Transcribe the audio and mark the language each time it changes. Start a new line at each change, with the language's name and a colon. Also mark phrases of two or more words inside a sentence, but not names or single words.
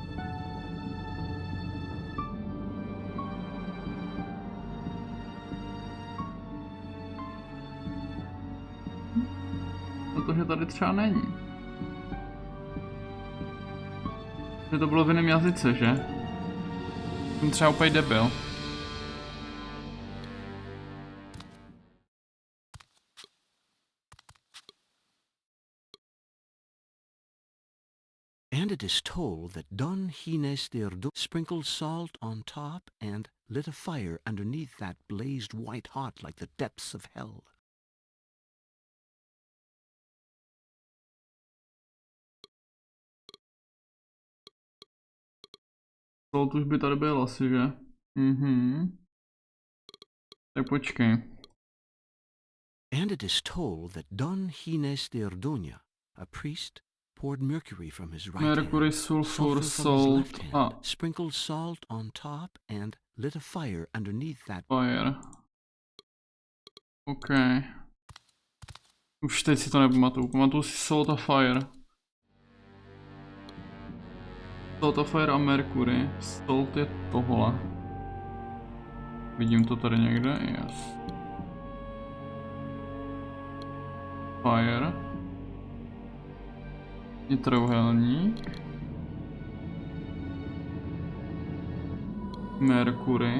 Czech: Protože tady třeba není. Že to bylo v jiném jazyce, že? Jsem třeba úplně debil.
English: And it is told that Don Hines de Erdo sprinkled salt on top and lit a fire underneath that blazed white hot like the depths of hell.
Czech: Salt už by tady byl asi, že? Tak počkej.
English: And it is told that Don Hines de Ordoña, a priest, poured mercury from his right Mercury, hand, sulfur, from his salt, left hand, sprinkled salt on top and lit a fire underneath that fire.
Czech: OK. Už teď si to nepamatuju. Pamatuju si salt a fire. Salt a fire a mercury. Salt je tohle. Vidím to tady někde? Yes.
English: Fire.
Czech: Je trojúhelník. Mercury.